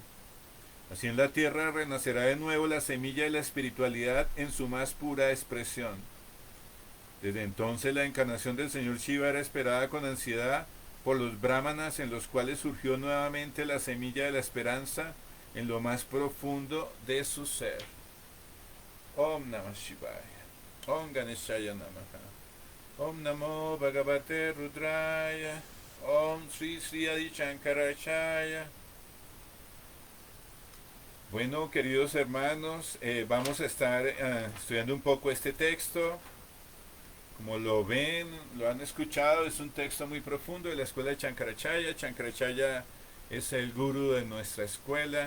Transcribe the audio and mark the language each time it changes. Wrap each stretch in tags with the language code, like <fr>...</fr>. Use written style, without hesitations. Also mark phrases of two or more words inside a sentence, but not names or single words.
<es>Así en la tierra renacerá de nuevo la semilla de la espiritualidad en su más pura expresión. Desde entonces la encarnación del señor Shiva era esperada con ansiedad por los brahmanas, en los cuales surgió nuevamente la semilla de la esperanza en lo más profundo de su ser.</es> <sa>Om Namah Shivaya. Om Ganeshaya Namaha. Om Namo Bhagavate Rudraya. Om Sri Sri Adi Shankaracharya.</sa> <es>Bueno, queridos hermanos, vamos a estar estudiando un poco este texto. Como lo ven, lo han escuchado, es un texto muy profundo de la escuela de Shankaracharya. Shankaracharya es el gurú de nuestra escuela.</es>